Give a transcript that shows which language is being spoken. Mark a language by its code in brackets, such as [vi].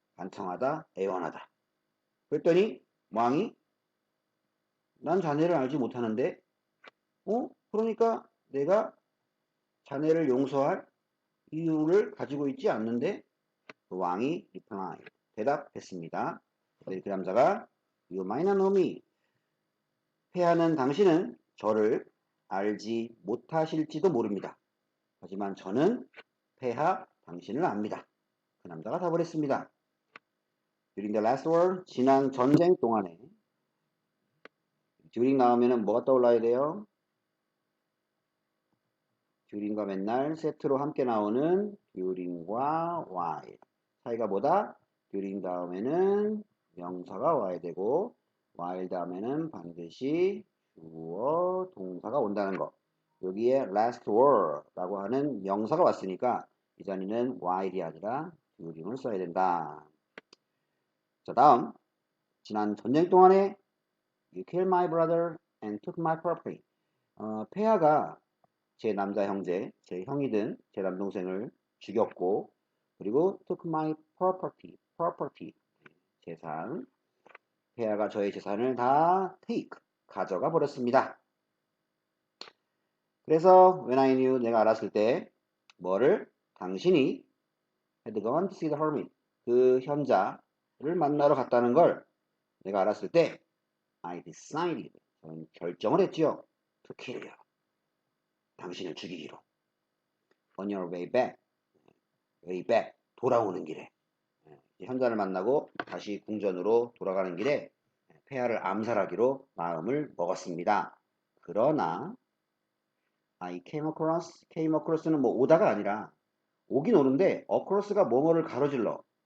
[ko] 간청하다, 애원하다. 그랬더니 왕이 난 자네를 알지 못하는데 그러니까 내가 자네를 용서할 이유를 가지고 있지 않는데 그 왕이 reply, 대답했습니다. 그 남자가 [en] You might not know me. [ko] 패하는 당신은 저를 알지 못하실지도 모릅니다. 하지만 저는 폐하 당신을 압니다. 그 남자가 답을 했습니다. [en] During the last war, [ko] 지난 전쟁 동안에 during 나오면은 뭐가 떠올라야 돼요? during과 맨날 세트로 함께 나오는 during과 while. 차이가 뭐다? during 다음에는 명사가 와야 되고 while 다음에는 반드시 주어 동사가 온다는 거. 여기에 last war라고 하는 명사가 왔으니까 이 자리는 while이 아니라 during을 써야 된다. [en] 자, [ko] 다음 지난 전쟁 동안에 [en] You killed my brother and took my property. [ko] 폐하가 제 남자 형제, 제 형이든 제 남동생을 죽였고 그리고 [en] took my property, [ko] 재산. 폐하가 저의 재산을 다 take, 가져가 버렸습니다. 그래서 [en] when I knew, [ko] 내가 알았을 때 뭐를? 당신이 [en] had gone to see the hermit, [ko] 그 현자를 만나러 갔다는 걸 내가 알았을 때 [en] I decided, [ko] 저는 결정을 했지요. [en] to kill you, [ko] 당신을 죽이기로. [en] On your way back, [ko] 돌아오는 길에. 현자를 만나고 다시 궁전으로 돌아가는 길에 폐하를 암살하기로 마음을 먹었습니다. 그러나 [en] I came across [ko] 는 뭐 오다가 아니라 오긴 오는데 across가 뭐뭐를 가로질러.